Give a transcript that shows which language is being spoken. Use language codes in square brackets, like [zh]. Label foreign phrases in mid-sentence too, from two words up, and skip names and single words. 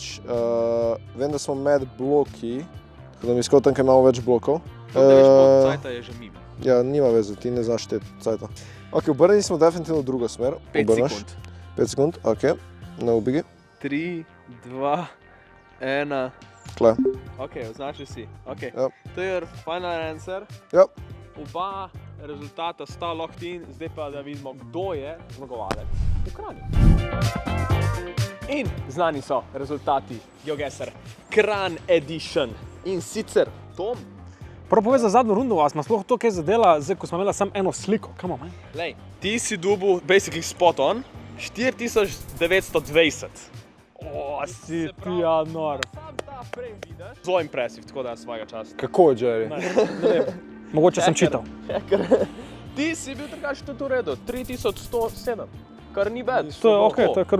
[sl] Vem, da smo med bloki, tako da mi skoro tam, kaj imamo več blokov. Cajta je že mimo. Ja, nima veze, ti ne znaš te cajta. Ok, obrnili smo definitivno v drugo smer. 5 Obrneš. sekund. 5 sekund, ok. Na ubigi. 3, 2, 1. Tle. Ok, označil si. Okay. Ja. To je [en] final answer. [sl] Ja. Oba rezultata sta [en] locked in, [sl] zdaj pa da vidimo, kdo je zmagovalec v Kranju. In znani so rezultati GeoGuessr Kranj Edition. In sicer Tom, Prav povej za zadnjo rundo, a smo sploh to kaj zadela, zdaj ko smo imela samo eno sliko, kam imamo? lej, ti si dobil [en] basically spot on [sl] 4920. O, si ti ja nor. Sam ta prej vidiš. Zelo impresiv, tako da svojega časa. Kako, Jerry? Ne vem, mogoče sem čital. Ti si bil drugače tudi v redu, 3107, kar ni bad. To je ok, to je kar